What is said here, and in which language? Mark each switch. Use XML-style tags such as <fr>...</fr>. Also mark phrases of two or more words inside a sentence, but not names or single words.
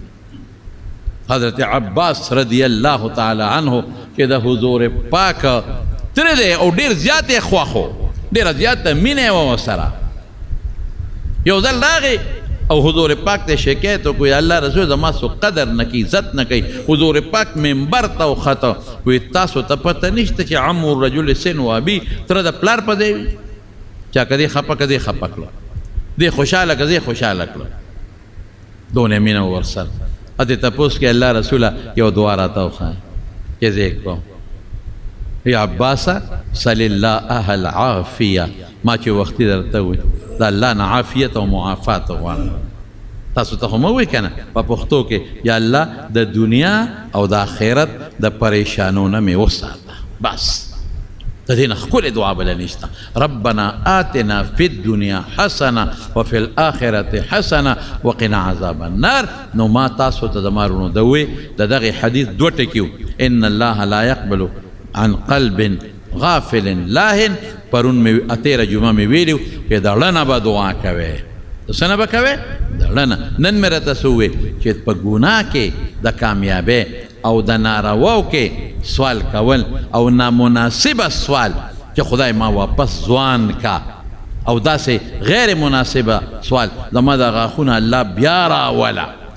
<ps>حضرت عباس</ps> <ar>رضی الله تعالی عنه</ar> <ps>چې د حضور پاک تره دی او ډېر زیات یې خوښ و، ډېره زیاته مینه یې وه ورسره. یو ځل راغی او حضور پاک ته شکایت وکړو،</ps> <ar>یا الله رسول</ar> <ps>زما څوک قدر نه کوي، عزت نه کوي. حضور پاک منبر ته وخته، وایي تاسو ته پته نشته چې</ps> <ar>عم الرجل سن و ابي،</ar> <ps>تره د پلار په دی وي، چا که دې خفه که دې خفه کړه، دې خوشحاله که دې خوشحاله کړه، دونه مینه ورسره. اته تپوس کې الله رسوله یو دعا راته وښایه چې زه یې کوم،</ps> <ar>یا عباسه صل الله العافیه،</ar> <ps>ما چې وختي درته ووایي د الله نه عافیت او معافات غواړم. تاسو ته خو مه وایي که نه په پښتو کې،</ps> <ar>یا الله</ar> <ps>د دنیا او د آخرت د پریشانو نه مې وساته، بس د دې نه ښکلې دعا بله نشته.</ps> <ar>ربنا آتنا فی الدنیا حسنه وفي الآخرة حسنه وقنا عذاب النار.</ar> <ps>نو ما تاسو ته زما وروڼو د وی د دغې حدیث دوه ټکي و،</ps> <ar>ان الله لا يقبل عن قلب غافل لاهن.</ar> <ps>پرون مې تېره جمعه مې ویلي چې د ړنه به دعا کوې، د څه نه به کوې؟ د ړنه. نن مې راته څه وویل چې په ګناه کې د کامیابۍ او د نارواو کې سوال کول او نامناسبه سوال چې خدای ما واپس ځوان کا، او داسې غیر مناسبه سوال زما د غاښونه الله بیا راوله</ps>